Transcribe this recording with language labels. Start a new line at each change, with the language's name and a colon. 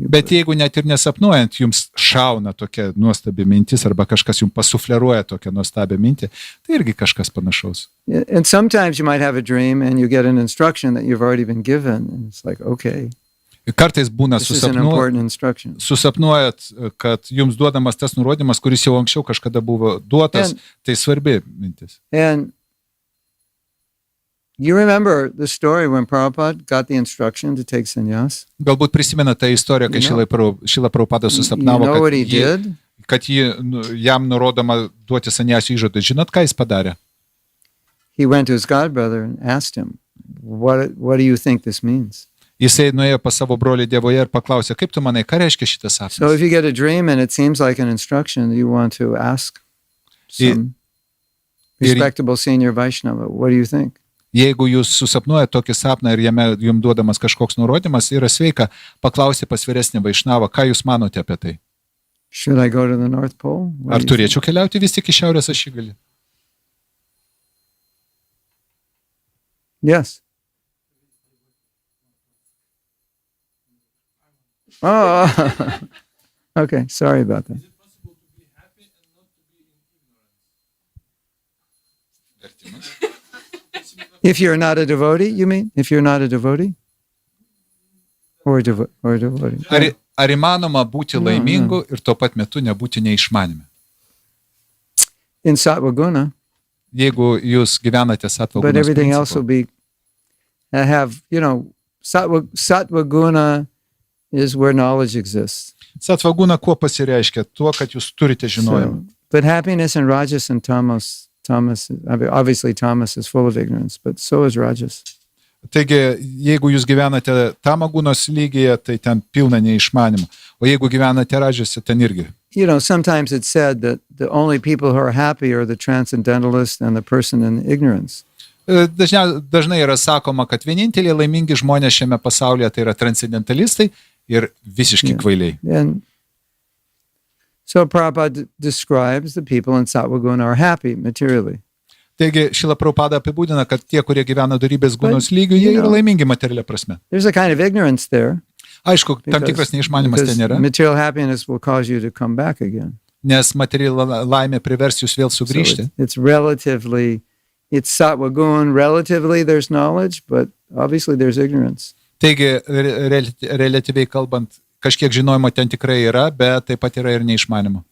Lithuanian: Bet jeigu net ir nesapnuojant, jums šauna tokia nuostabi mintis, arba kažkas jums pasufleruoja tokią nuostabią mintį, tai irgi kažkas panašaus.
English: And sometimes you might have a dream and you get an instruction that you've already been given, and it's like, okay.
Lithuanian: Kartais būna
English: This is an important instruction.
Lithuanian: susapnuojat, kad jums duodamas tas nurodymas, kuris jau anksčiau kažkada buvo duotas, tai svarbi mintis.
English: And you remember the story when Prabhupada got the instruction to take sannyas?
Lithuanian: Galbūt prisimena tą istoriją, kai Šrila Prabhupada susapnavo,
English: You know what he did?
Lithuanian: kad jam nurodoma duoti sannyasio įžadą. Žinot, ką jis padarė?
English: He went to his godbrother and asked him, what do you think this means?
Lithuanian: Jisai nuėjo pas savo brolį Dievoje ir paklausė, kaip tu manai, ką reiškia šitas sapnas?
English: So if you get a dream and it seems like an instruction, you want to ask some respectable senior Vaishnava, what do you think?
Lithuanian: Jeigu jūs susapnuojate tokį sapną ir jame jums duodamas kažkoks nurodymas, yra sveika paklausti pas vyresnį Vaišnavą, ką jūs manote apie tai?
English: Should I go to the North Pole? What
Lithuanian: Ar
English: do you think?
Lithuanian: turėčiau keliauti vis tik į šiaurės ašigalį?
English: Yes. Oh, okay. Sorry about that. If you're not a devotee, you mean? If you're not a devotee? Or a devotee?
Lithuanian: Ar įmanoma būti laimingu ir tuo pat metu nebūti neišmanimi?
English: In Sattva Guna,
Lithuanian: Jeigu jūs gyvenate Sattva
English: but
Lithuanian: gunos
English: everything else will
Lithuanian: principu,
English: be, Sattva Guna is where knowledge exists.
Lithuanian: Sattva guna kuo pasireiškia? Tuo, kad jūs turite žinojimą.
English: But happiness in Rajas and Tamas, obviously Tamas is full of ignorance, but so is Rajas.
Lithuanian: Taigi, jeigu jūs gyvenate tamagunos lygyje, tai ten pilna neišmanimo. O jeigu gyvenate Rajose, ten irgi.
English: Sometimes it's said that the only people who are happy are the transcendentalist and the person in ignorance.
Lithuanian: Dažnai yra sakoma, kad vieninteliai laimingi žmonės šiame pasaulyje tai yra transcendentalistai ir visiški kvailiai.
English: And so Prabhupada describes the people in Sattva Guna are happy materially.
Lithuanian: Taigi, Šrila Prabhupada apibūdina, kad tie, kurie gyvena dorybės gunos lygių, jie yra laimingi materialia prasme.
English: There's a kind of ignorance there.
Lithuanian: Aišku, tam tikras neišmanimas ten yra,
English: material happiness will cause you to come back again.
Lithuanian: nes materiali laimė privers jūs vėl sugrįžti.
English: So it's Sattva Guna, relatively there's knowledge, but obviously there's ignorance.
Lithuanian: Taigi, relatyviai kalbant, kažkiek žinojimo ten tikrai yra, bet taip pat yra ir neišmanimo.